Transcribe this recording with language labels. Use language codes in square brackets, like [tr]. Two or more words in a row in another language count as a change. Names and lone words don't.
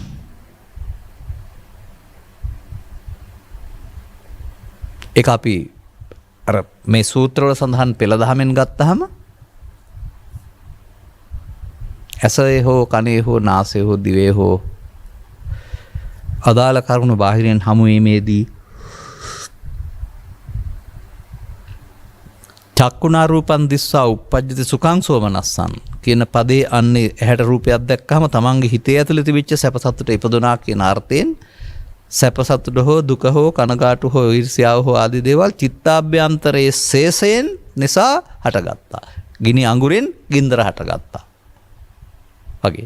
[si] ඒක අපි අර මේ සූත්‍රවල සඳහන් පෙළ දහමෙන් ගත්තාම ඇසේ හෝ, කනේ හෝ, නාසයේ හෝ, දිවේ හෝ අදාළ කරුණු බාහිරෙන් හමු වීමේදී [pi] චක්කුණා රූපං දිස්සා උප්පජ්ජති සුඛං සෝමනස්සං [si] කියන පදේ අන්නේ ඇහැට රූපයක් දැක්කම තමන්ගේ හිතේ ඇතුළේ තිබිච්ච සැප සතුට ඉපදුනා කියන අර්ථයෙන් සැප සතුට හෝ, දුක හෝ, කනගාටු හෝ, ඊර්ෂ්‍යාව හෝ ආදී දේවල් චිත්තාභ්‍යන්තරයේ ශේෂයෙන් නිසා හටගත්තා. ගිනි අඟුරෙන් ගින්දර හටගත්තා. වගේ.